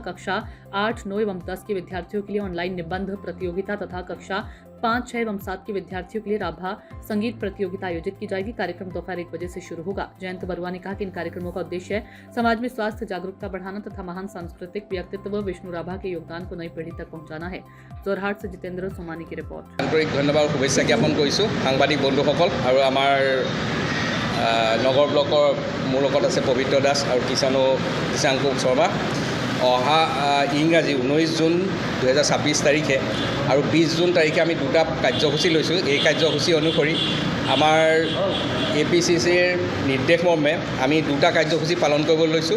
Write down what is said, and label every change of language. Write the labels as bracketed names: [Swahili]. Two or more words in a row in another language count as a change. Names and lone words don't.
[Hindi] कक्षा 8, 9 एवं 10 के विद्यार्थियों के लिए ऑनलाइन निबंध प्रतियोगिता तथा कक्षा 5, 6 एवं 7 के विद्यार्थियों के लिए राभा संगीत प्रतियोगिता आयोजित की जाएगी। कार्यक्रम दोपहर 1 बजे से शुरू होगा। जयंत बरुआ ने कहा कि इन कार्यक्रमों का उद्देश्य है समाज में स्वास्थ्य जागरूकता बढ़ाना तथा महान सांस्कृतिक व्यक्तित्व विष्णु राभा के योगदान को नई पीढ़ी तक पहुंचाना है। जोरहाट से जितेंद्र सोमानी की रिपोर्ट। आंतरिक धन्यवाद और शुभेच्छा ज्ञापन [Assamese] কৰিছোঁ সাংবাদিক বন্ধুসকল আৰু আমাৰ নগৰ ব্লকৰ মোৰ লগত আছে পবিত্ৰ দাস আৰু কিষাংকুক শৰ্মা। অহা ইংৰাজী 19 জুন 2026 তাৰিখে আৰু 20 জুন তাৰিখে আমি দুটা কাৰ্যসূচী লৈছোঁ। এই কাৰ্যসূচী অনুসৰি আমাৰ APCCৰ নিৰ্দেশ মৰ্মে আমি দুটা কাৰ্যসূচী পালন কৰিবলৈ লৈছোঁ।